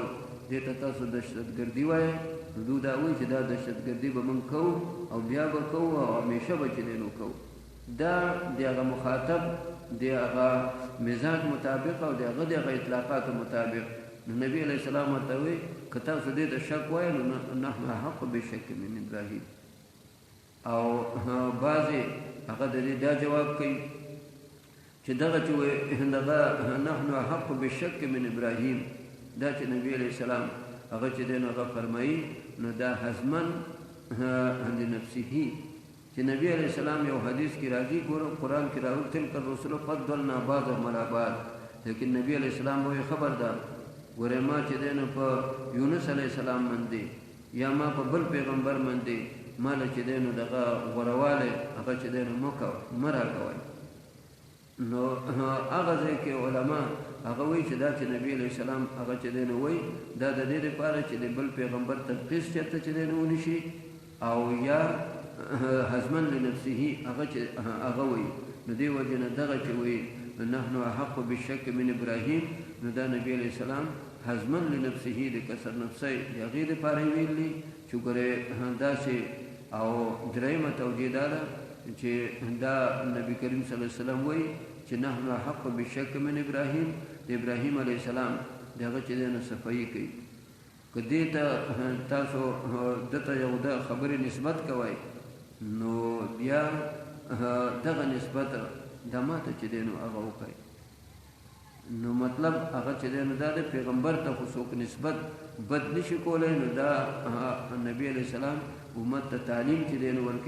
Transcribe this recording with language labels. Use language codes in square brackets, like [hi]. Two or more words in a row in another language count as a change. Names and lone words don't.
[ps] دې ته تاسو دهشتګردي وایئ نو دوی دا وایي چې دا دهشتګردي به موږ کوو او بیا به کوو او همیشه به چې دی نو کوو دا د هغه مخاطب د هغه مزاج مطابق او د هغه اطلاقاتو مطابق نو نبی [ar] علیه السلام [ps] ورته وایي که تاسو دې ته شک وایئ نو [ar] نحن احق بالشک من ابراهیم [ps] او بعضې هغه د دې دا جواب کوي چې دغه چې دغه [ar] نحن احق بالشک من ابراهیم [ps] دا چې نبی [ar] علیه السلام [ps] هغه چې دی نو هغه فرمایي نو دا حزمن لنفسه چې نبی [ar] علیه السلام [ps] یو حدیث کې راځي ګورم قرآن کې راغلي [ar] تلک الرسل فضلنا بعضهم علی بعض [ps] لیکن نبی [ar] علیه السلام [ps] وایي خبردار ګورې ما چې دی نو په یونس [ar] علیه السلام [ps] باندې یا ما په بل پیغمبر باندې ما له چې دی نو دغه غوروالی هغه چې دی نو مه راکوئ نو هغه ځای کې علما هغه وایي چې دا چې نبی [ar] علیه السلام [ps] هغه چې دی نو وایي دا د دې لپاره چې د بل پیغمبر تنقیص چېرته چې دی نو ونشي او یا [ar] حزمن لنفسه [ps] هغه چې هغه وایي نو دې وجې نه دغه چې وایي [ar] نحن احق بالشک من ابراهیم [ps] نو دا نبی [ar] علیه السلام حزمن لنفسه [ps] د کسر نفسی د هغې دپاره یې ویلي چې ګورې داسې او درېیمه توجیه دا ده چې دا نبی کریم [ar] صلی الله علیه وسلم [ps] وایي چې [ar] نحن حق بالشک من ابراهیم [ps] د ابراهیم [ar] علیه السلام [ps] د هغه چې دی نو صفایي کوي که دې ته تاسو دته یو د خبرې نسبت کوئ نو بیا دغه نسبت دا ماته چې دی نو هغه وکړئ نو مطلب هغه چې دی نو دا د پیغمبر ته خو څوک نسبت بد نشي کولی نو دا نبی [ar] علیه السلام [ps] امت ته تعلیم چې دی نو ورکوي